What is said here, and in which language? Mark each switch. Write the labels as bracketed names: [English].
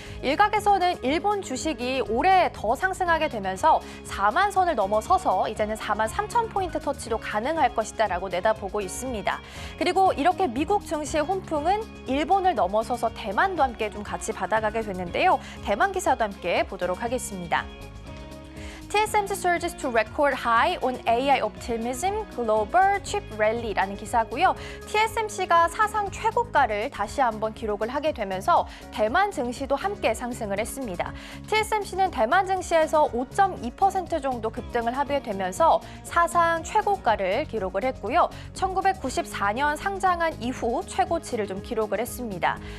[Korean] 일각에서는 일본 주식이 올해 더 상승하게 되면서 4만 선을 넘어서서 이제는 4만 3천 포인트 터치도 가능할 것이다라고 내다보고 있습니다. 그리고 이렇게 미국 증시의 훈풍은 일본을 넘어서서 대만도 함께 좀 같이 받아가게 됐는데요. 대만 기사도 함께 보도록 하겠습니다. [English] TSMC surges to record high on AI optimism global chip rally라는 기사고요. [Korean] TSMC가 사상 최고가를 다시 한번 기록을 하게 되면서 대만 증시도 함께 상승을 했습니다. TSMC는 대만 증시에서 5.2% 정도 급등을 하게 되면서 사상 최고가를 기록을 했고요. 1994년 상장한 이후 최고치를 좀 기록을 했습니다.